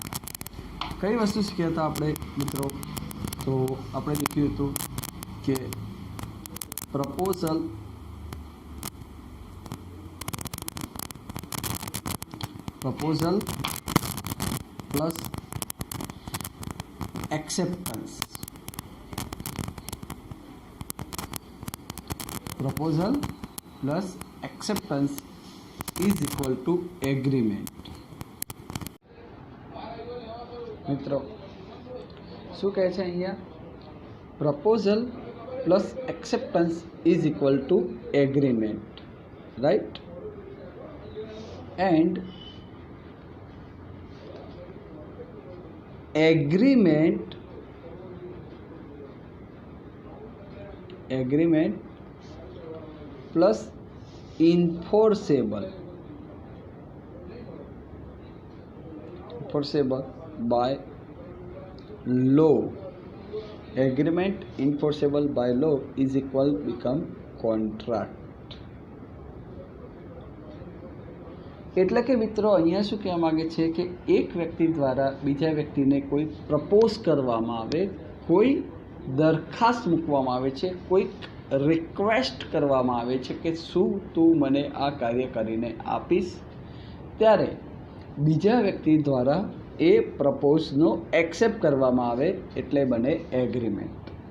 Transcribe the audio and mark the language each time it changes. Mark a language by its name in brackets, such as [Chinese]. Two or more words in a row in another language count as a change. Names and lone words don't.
[Gujarati] કઈ વસ્તુ શીખ્યા હતા આપણે મિત્રો? તો આપણે લખ્યું હતું કે [English] proposal plus acceptance, proposal plus acceptance is equal to agreement. [Gujarati] મિત્રો શું કહે છે અહીંયા? [English] proposal plus acceptance is equal to agreement, right. and agreement प्लस enforceable by law, agreement enforceable by law is equal become contract. [Gujarati] એટલે કે મિત્રો અહીંયા શું કહેવા માગે છે કે એક વ્યક્તિ દ્વારા બીજા વ્યક્તિને કોઈ પ્રપોઝ કરવામાં આવે, કોઈ દરખાસ્ત મૂકવામાં આવે છે, કોઈ રિક્વેસ્ટ કરવામાં આવે છે કે શું તું મને આ કાર્ય કરીને આપીશ, ત્યારે બીજા વ્યક્તિ દ્વારા એ પ્રપોઝનો એક્સેપ્ટ કરવામાં આવે એટલે બને એગ્રીમેન્ટ.